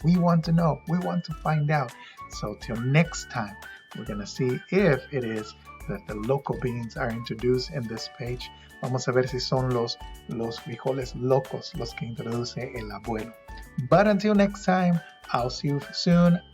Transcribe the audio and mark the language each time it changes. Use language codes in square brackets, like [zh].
[en] We want to know, we want to find out. So till next time, we're going to see if it is that the loco beans are introduced in this page. [es] Vamos a ver si son los frijoles locos los que introduce el abuelo. [en] But until next time, I'll see you soon.